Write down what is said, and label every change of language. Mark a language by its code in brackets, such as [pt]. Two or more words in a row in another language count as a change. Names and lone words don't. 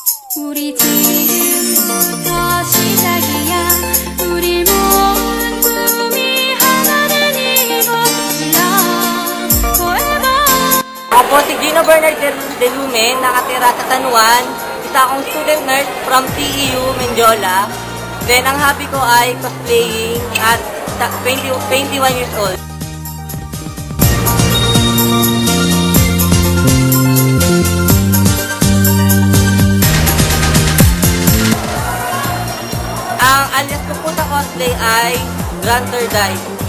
[ko] 우리 지금부터 시작이야. 우리 모은 꿈이 하나 된 이곳이야. Forever. [tl] Ako po si Gino Bernard de Lumen, nakatira sa San Juan. Isa akong [en] student nurse from TEU, [tl] Menjola. Then, ang hobby ko ay cosplaying at [en] 21 years old. [tl] Ang alias ko po sa cosplay ay Granter Dive.